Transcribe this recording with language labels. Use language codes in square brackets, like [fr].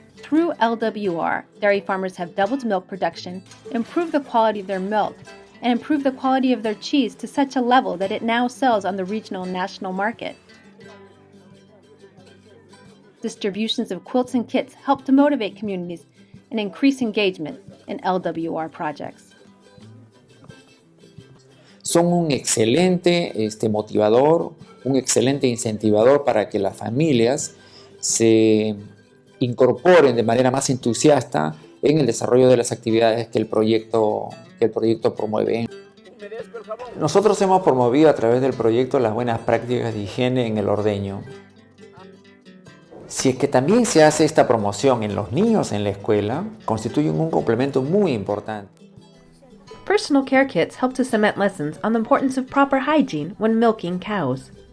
[en] Through LWR, dairy farmers have doubled milk production, improved the quality of their milk, and improved the quality of their cheese to such a level that it now sells on the regional and national market. Distributions of quilts and kits help to motivate communities and increase engagement in LWR projects. [es] Son un excelente motivador, un excelente incentivador para que las familias se incorporen de manera más entusiasta en el desarrollo de las actividades que el proyecto promueve. Nosotros hemos promovido a través del proyecto las buenas prácticas de higiene en el ordeño. Si es que también se hace esta promoción en los niños en la escuela, constituyen un complemento muy importante. [en] Personal care kits help to cement lessons on the importance of proper hygiene when milking cows.